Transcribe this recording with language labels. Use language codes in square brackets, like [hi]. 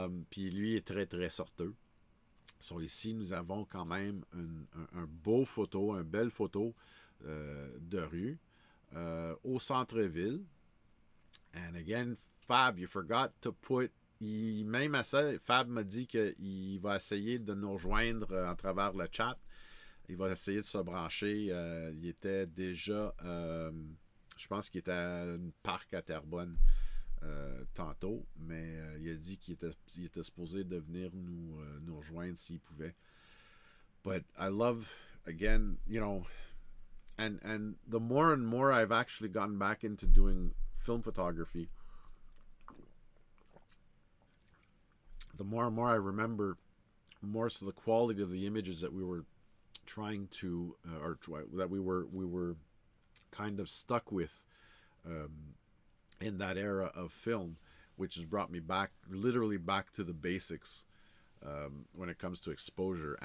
[fr] Puis lui est très, très sorteux. So, ici, nous avons quand même un beau photo, une belle photo de rue au centre-ville. [en] And again, Fab, you forgot to put... [fr] même à ça, Fab m'a dit qu'il va essayer de nous rejoindre à travers le chat. Il va essayer de se brancher. Il était déjà... je pense qu'il était à un parc à Terrebonne tantôt. Mais il a dit qu'il était supposé de venir nous rejoindre s'il pouvait. [en] But I love, again, and the more and more I've actually gotten back into doing film photography, the more and more I remember more so the quality of the images that we were trying to, that we were kind of stuck with in that era of film, which has brought me literally back to the basics when it comes to exposure.